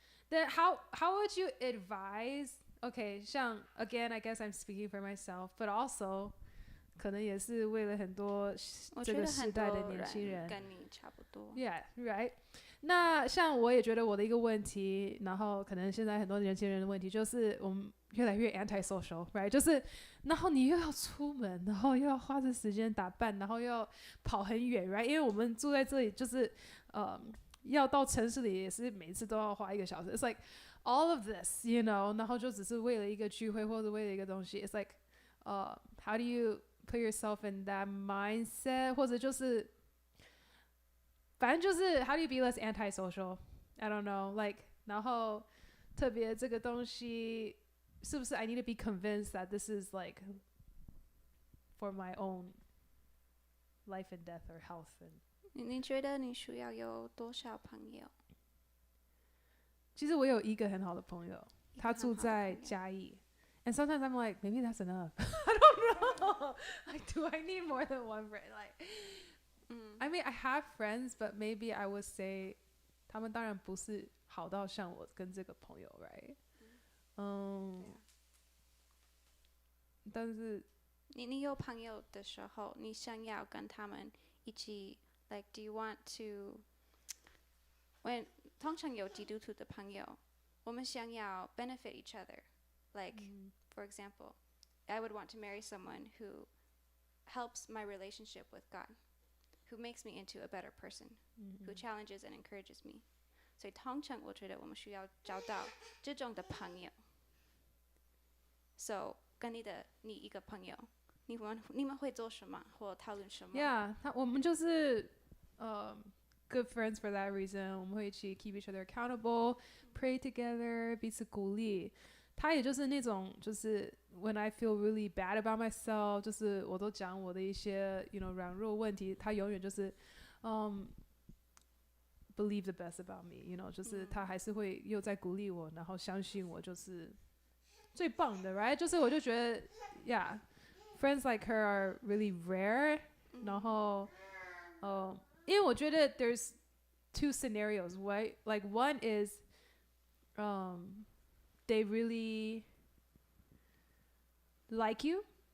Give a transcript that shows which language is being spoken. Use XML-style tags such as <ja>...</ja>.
<en>Then how would you advise? Okay, 像 again, I guess I'm speaking for myself, but also</en> <zh>可能也是为了很多这个时代的年轻人。跟你差不多。</zh> <en>Yeah, right.</en> <zh>那像我也觉得我的一个问题，然后可能现在很多年轻人的问题，就是我们越来越 anti-social, right? 就是，然后你又要出门，然后又要花这时间打扮，然后又要跑很远 ，right? 因为我们住在这里，就是要到城市里也是每次都要花1个小时。</zh> <en>It's like all of this, you know,</en> <zh>然后就只是为了一个聚会或者为了一个东西。</zh> <en>It's like, how do you put yourself in that mindset?</en> <zh>或者就是，反正就是</zh> <en>how do you be less antisocial? I don't know, like</en> <zh>然后特别这个东西是不是</zh> <en>I need to be convinced that this is like for my own life and death or health and</en> <zh>你觉得你需要有多少朋友？其实我有一个很好的朋友，他住在嘉义。</zh> <en>And sometimes I'm like, maybe that's enough. I don't know. Like, do I need more than one friend? Like, I mean, I have friends, but maybe I would say,</en> <zh>他们当然不是好到像我跟这个朋友</zh> <en>，right?</en> <zh>但是你有朋友的时候，你想要跟他们一起 ，like,</zh> <en>do you want to？</en> <zh>通常有基督徒的朋友，我们想要</zh> <en>benefit each other. Like, for example, I would want to marry someone who helps my relationship with God, who makes me into a better person, who challenges and encourages me.</en> <zh>所以通常我觉得我们需要找到这种的朋友。 So 跟你一个朋友，你们会做什么或讨论什么</zh> <en>Yeah,</en> <zh>我们就是</zh> <en>good friends for that reason.</en> <zh>我们会一起</zh> <en>keep each other accountable, pray together,</en> <zh>彼此鼓励。他也就是那种，就是</zh> <en>when I feel really bad about myself，</en> <zh>就是我都讲我的一些 you know 软弱问题，他永远就是</zh> <en>believe the best about me,</en> <zh>you know， 就是他还是会又在鼓励我，然后相信我就是最棒的 ，right？就是我就觉得</zh> <en>，yeah， friends like her are really rare，</en> <zh>然后因为我觉得</zh> <en>there's two scenarios, right? Like one is they really like you.</en>